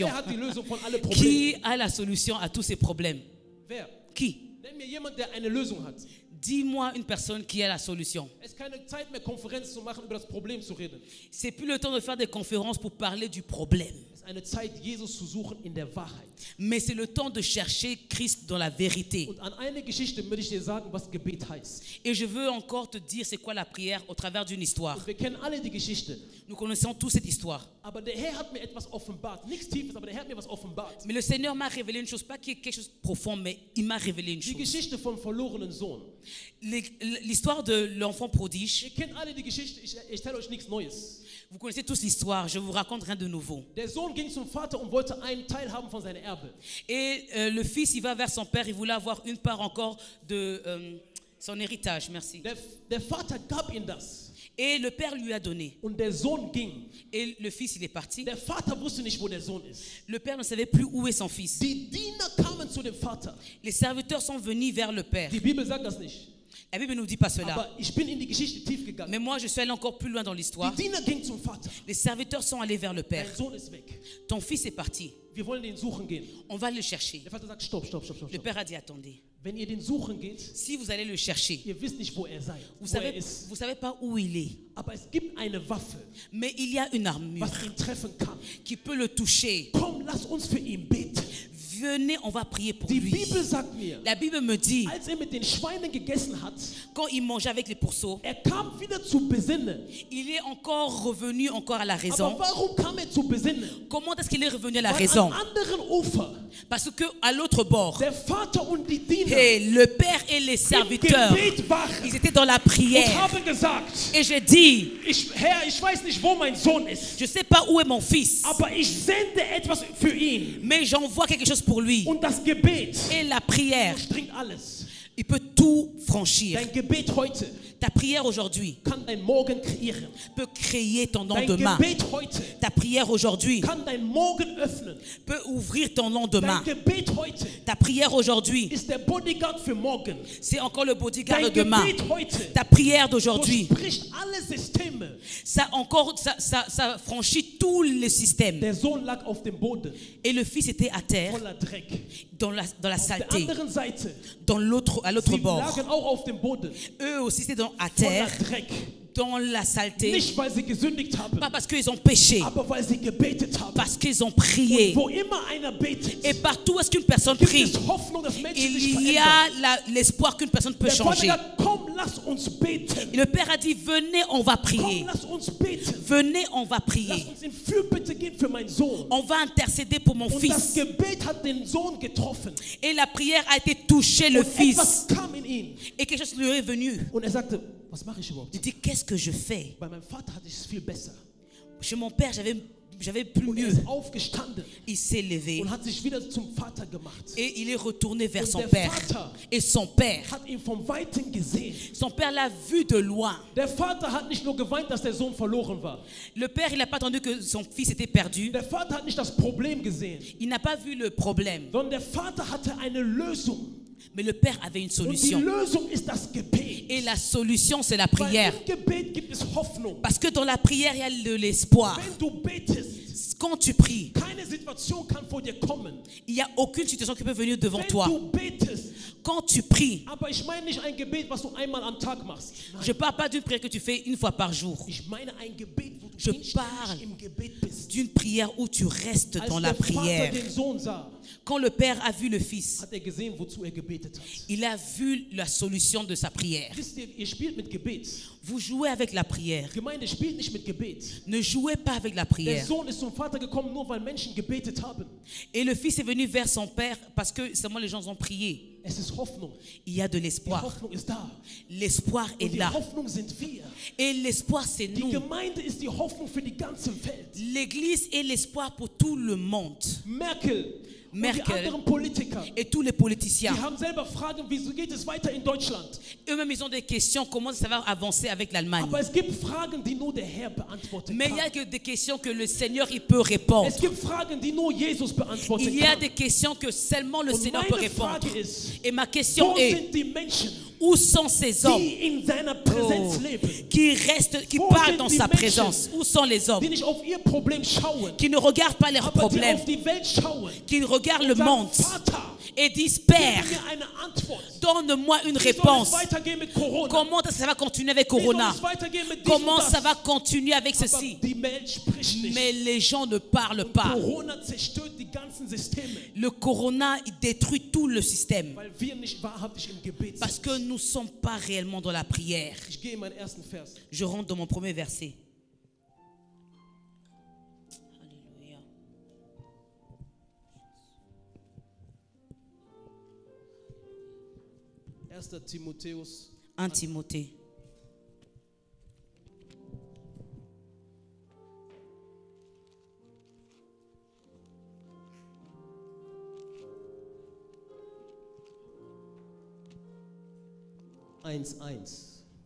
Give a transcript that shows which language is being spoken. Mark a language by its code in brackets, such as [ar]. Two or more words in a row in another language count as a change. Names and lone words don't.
[de] Wer hat die Lösung von allen Problemen? [fr] Qui a la solution à tous ces problèmes? [de] Wer? [fr] Qui? [de] Nenn mir jemand, der eine Lösung hat. [fr] Dis-moi une personne qui a la solution. [de] Es ist keine Zeit mehr, Konferenz zu machen, über das Problem zu reden. [fr] C'est plus le temps de faire des conférences pour parler du problème. [de] Es ist eine Zeit, Jesus zu suchen in der Wahrheit. [fr] Mais c'est le temps de chercher Christ dans la vérité. [de] Und an eine Geschichte möchte ich dir sagen, was Gebet heißt. [fr] Et je veux encore te dire c'est quoi la prière au travers d'une histoire. [de] Und wir kennen alle die Geschichte. [fr] Nous connaissons tous cette histoire. [de] Aber der Herr hat mir etwas offenbart. Nichts Tiefes, aber der Herr hat mir was offenbart. [fr] Mais le Seigneur m'a révélé une chose, pas quelque chose de profond, mais il m'a révélé une [de] Die [fr] chose. [de] Geschichte vom verlorenen Sohn. [fr] L'histoire de l'enfant prodige. [de] Ihr kennt alle die Geschichte, ich erzähle euch nichts Neues. [fr] Vous connaissez tous l'histoire, je vous raconte rien de nouveau. [de] Der Sohn ging zum Vater und wollte einen Teil haben von seinem Erbe. [fr] Et le fils, il va vers son père, il voulait avoir une part encore de son héritage, merci. [de] Der Vater gab ihm das. [fr] Et le père lui a donné. [de] Und der Sohn ging. [fr] Et le fils, il est parti. [de] Der Vater wusste nicht, wo der Sohn ist. [fr] Le père ne savait plus où est son fils. [de] Die Diener kamen zu dem Vater. [fr] Les serviteurs sont venus vers le père. [de] Die Bibel sagt das nicht. [fr] La Bible ne nous dit pas cela. [de] Aber ich bin in die Geschichte tief gegangen. [fr] Mais moi, je suis allé encore plus loin dans l'histoire. [de] Die Diener gingen zum Vater. [fr] Les serviteurs sont allés vers le père. [de] Dein Sohn ist weg. [fr] Ton fils est parti. [de] Wir wollen den suchen gehen. [fr] On va le chercher. [de] Der Vater sagt, stopp. [fr] Le père a dit, attendez. [de] Wenn ihr den suchen geht, [fr] Si vous allez le chercher, [de] ihr wisst nicht, wo er seid, [fr] vous [de] wo er [fr] savez, [de] ist. [fr] vous savez pas où il est. [de] Aber es gibt eine Waffe, [fr] Mais il y a une armure [de] was ihn treffen kann. [fr] qui peut le toucher. [de] Komm, lass uns für ihn beten. [fr] Venez, on va prier pour [de] Die [fr] lui. [de] Bibel sagt mir, [fr] La Bible me dit, [de] als mit den Schweinen gegessen hat, [fr] quand il mangeait avec les pourceaux, [de] kam wieder zu besinnen. [fr] il est encore revenu encore à la [de] Aber [fr] raison. [de] warum kam zu besinnen? [fr] Comment est-ce qu'il est revenu à la [de] Weil [fr] raison? [de] am anderen Ufer, [fr] Parce que à l'autre bord, [de] der Vater und die Diener [fr] et le père et les [de] im [fr] serviteurs, [de] Gebet waren [fr] ils étaient dans la [de] und [fr] prière. [de] haben gesagt, [fr] Et je dis, [de] Herr, ich weiß nicht, wo mein Sohn ist, [fr] je ne sais pas où est mon fils, [de] aber ich sende etwas für ihn. [fr] mais j'envoie quelque chose pour lui. [de] Und das Gebet [fr] Et la prière [de] durchdringt alles. [fr] Il peut tout franchir. [de] Dein Gebet heute [fr] Ta prière aujourd'hui [de] kann dein Morgen kreieren. [fr] peut créer ton [de] Dein [fr] lendemain. [de] Gebet heute [fr] Ta prière aujourd'hui [de] kann dein Morgen öffnen. [fr] peut ouvrir ton lendemain. [de] Dein Gebet heute [fr] Ta prière aujourd'hui, [de] ist der Bodyguard für morgen. [fr] c'est encore le bodyguard [de] Dein [fr] de demain. [de] Gebet heute [fr] Ta prière d'aujourd'hui, [de] durchbricht alle Systeme. [fr] ça franchit tous les systèmes. [de] Der Sohn lag auf dem Boden, [fr] Et le fils était à terre, [de] voller Dreck. [fr] dans la [de] Auf der [fr] saleté, [de] anderen Seite, [fr] à l'autre [de] sie [fr] bord. [de] lagen auch auf dem Boden, [fr] Eux aussi étaient à [de] voller [fr] terre, [de] Dreck. [fr] dans la saleté. [de] Nicht, weil sie gesündigt haben, [fr] Pas parce qu'ils ont péché, [de] aber weil sie gebetet haben. [fr] parce qu'ils ont prié. [de] Wo immer einer betet, [fr] Et partout où est-ce qu'une personne [de] gibt [fr] prie, [de] es Hoffnung, dass Menschen sich [fr] il y [de] verändern. [fr] a l'espoir qu'une personne peut [de] Der Vater [fr] changer. [de] sagt, komm, lass uns beten. [fr] Et le Père a dit, venez, on va prier. [de] Komm, lass uns beten. [fr] Venez, on va [de] Lass [fr] prier. [de] uns in Fürbitte gehen für meinen Sohn. [fr] On va intercéder pour mon [de] Und das [fr] fils. [de] Gebet hat den Sohn getroffen. [fr] Et la prière a été touchée le [de] Und [fr] fils. [de] etwas kam in ihn. [fr] Et quelque chose lui est venu. [de] Und er sagte, was mache ich überhaupt? [fr] Il dit, qu'est-ce que je fais? [de] Bei meinem Vater hatte ich es viel besser. [fr] Chez mon père, j'avais plus [de] Und er [fr] mieux. [de] ist aufgestanden [fr] Il s'est levé. [de] und hat sich wieder zum Vater gemacht. [fr] Et il est retourné vers [de] Und [fr] son [de] der [fr] père. [de] Vater [fr] Et son père, [de] hat ihn vom Weiten gesehen. [fr] son père l'a vu de loin. [de] Der Vater hat nicht nur geweint, dass der Sohn verloren war. [fr] Le père, il n'a pas attendu que son fils était perdu. [de] Der Vater hat nicht das Problem gesehen, [fr] Il n'a pas vu le problème. [de] sondern der Vater hatte eine Lösung. [fr] Mais le père avait une [de] Und die [fr] solution. [de] Lösung ist das Gebet. [fr] Et la solution, c'est la [de] Weil [fr] prière. [de] im Gebet gibt es Hoffnung. [fr] Parce que dans la prière, il y a de l'espoir. [de] Wenn du betest, [fr] Quand tu pries, [de] keine Situation kann vor dir kommen. [fr] il n'y a aucune situation qui peut venir devant [de] Wenn [fr] toi. [de] du betest, [fr] Quand tu pries, [de] aber ich meine nicht ein Gebet, was du einmal am Tag machst. Nein, [fr] je ne parle pas d'une prière que tu fais une fois par jour. [de] ich meine ein Gebet, wo du [fr] Je [de] inständig [fr] parle [de] im Gebet bist. [fr] D'une prière où tu restes [de] Als [fr] dans la [de] der Vater [fr] prière. [de] den Sohn sah, [fr] Quand le père a vu le fils, [de] hat er gesehen, wozu er gebetet hat. [fr] il a vu la solution de sa prière. [de] Wisst ihr, ihr spielt mit Gebet. [fr] Vous jouez avec la prière. [de] Gemeinde spielt nicht mit Gebet. [fr] Ne jouez pas avec la [de] Der [fr] prière. [de] Sohn ist zum Vater gekommen, nur weil Menschen gebetet haben. [fr] Et le fils est venu vers son père parce que seulement les gens ont prié. [de] Es ist Hoffnung. [fr] Il y a de [de] Die [fr] l'espoir. [de] Hoffnung ist da. [fr] L'espoir [de] Und [fr] est [de] die [fr] là. [de] Hoffnung sind wir. [fr] Et l'espoir, c'est [de] Die [fr] nous. [de] Gemeinde ist die Hoffnung für die ganze Welt. [fr] L'église est l'espoir pour tout le monde. [de] Merkel und die Merkel anderen Politiker, [fr] et tous les politiciens. [de] die haben selber Fragen, wieso geht es weiter in Deutschland? [fr] Eux-mêmes, ils ont des questions. Comment ça va avancer avec l'Allemagne? [de] Aber es gibt Fragen, die nur der Herr beantworten [fr] Mais il y a [de] kann. [fr] que des questions que le Seigneur il peut répondre. [de] Es gibt Fragen, die nur Jesus beantworten [fr] Il y a [de] kann. [fr] des questions que seulement le [de] Und [fr] Seigneur peut [de] meine [fr] répondre. [de] Frage ist, [fr] Et ma question [de] wo [fr] est, [de] sind die Menschen, [fr] où sont ces hommes [de] die in seiner Präsenz leben, [fr] qui restent, qui [de] Wo [fr] parlent [de] sind [fr] dans [de] die [fr] sa [de] Menschen, [fr] présence? Où sont les hommes [de] die nicht auf ihr Problem schauen, [fr] qui ne regardent pas leurs [de] aber die [fr] problèmes, [de] auf die Welt schauen [fr] qui regardent le [de] und [fr] monde [de] sagen, Vater, [fr] et disent, [de] gib [fr] Père, [de] mir eine Antwort. [fr] donne-moi une [de] Wie soll [fr] réponse. [de] es weitergehen mit Corona? [fr] Comment ça va continuer avec [de] Wie soll [fr] Corona? [de] es weitergehen mit diesem [fr] Comment [de] und das? [fr] ça va continuer avec [de] Aber [fr] ceci? [de] die Welt spricht nicht. [fr] Mais les gens ne parlent [de] Und [fr] pas. [de] Corona zerstört die ganzen Systeme, [fr] Le Corona il détruit tout le système [de] weil wir nicht wahrhaftig im Gebet [fr] parce [de] sind. [fr] que nous ne sommes pas réellement dans la prière. [de] Ich gehe in meinen ersten Vers. [fr] Je rentre dans mon premier verset. Alléluia. 1. [de] Timotheus [fr] 1 Timothée. [de] eins 1.